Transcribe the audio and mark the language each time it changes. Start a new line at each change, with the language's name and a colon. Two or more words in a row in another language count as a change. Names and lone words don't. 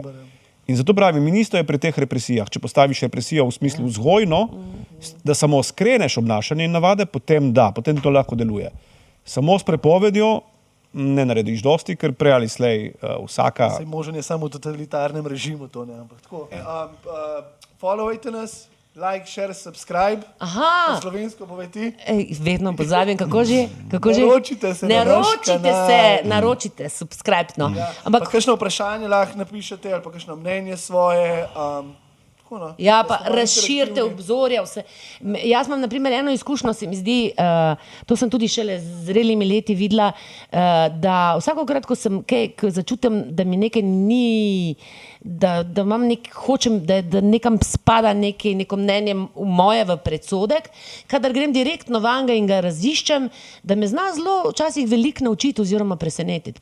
Slovenian: In zato pravim, ministro je pri teh represijah, če postaviš represijo v smislu vzgojno, da samo skreneš obnašanje in navade, potem to lahko deluje. Samo s prepovedjo ne narediš dosti, ker prej ali slej vsaka... Saj možen je samo v totalitarnem režimu to, ne, ampak tako. Followajte nas,
English: like, share, subscribe.
Slovenian: Aha. Po slovensko povej ti. Vedno pozabim, kako že? Naročite se na naš kanal. Naročite, subscribe, no. Ja. Ampak Pa kakšno vprašanje lahko napišete ali pa kakšno mnenje svoje. Tako, no. ja, pa Da smo razširite interaktivni. obzorja. Vse. Jaz imam, na primer, eno izkušnjo, se mi zdi, to sem tudi šele z zrelimi leti videla, da vsakokrat, ko začutim, da mi nekaj ni, da imam hočem, da nekam spada neko mnenje moje v predsodek, kadar grem direktno vanga in ga raziščem, da me zna zelo včasih veliko naučiti oziroma presenetiti.